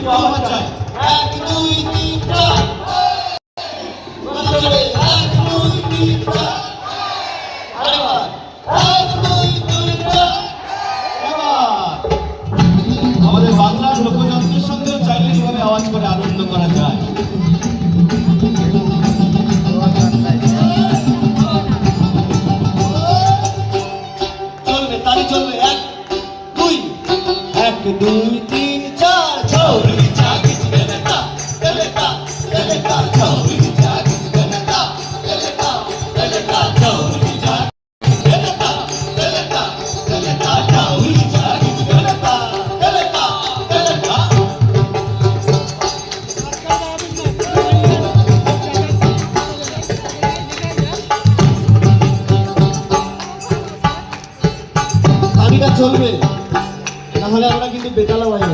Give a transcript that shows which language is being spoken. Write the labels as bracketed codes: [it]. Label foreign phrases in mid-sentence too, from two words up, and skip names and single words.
[bn] আমাদের বাংলার লোকযন্ত্রের সঙ্গেও চাইলে কিভাবে আওয়াজ করে আনন্দ করা যায়। চলবে তালি চলবে, 1 2 1 2 3 4 ছৌরি চাকি গেলতা গেলতা গেলতা ছৌরি চাকি গেলতা গেলতা গেলতা ছৌরি চাকি গেলতা গেলতা গেলতা ছৌরি চাকি গেলতা গেলতা গেলতা। তালিটা চলবে, তাহলে আমরা কিন্তু বেতালা বাজাবো।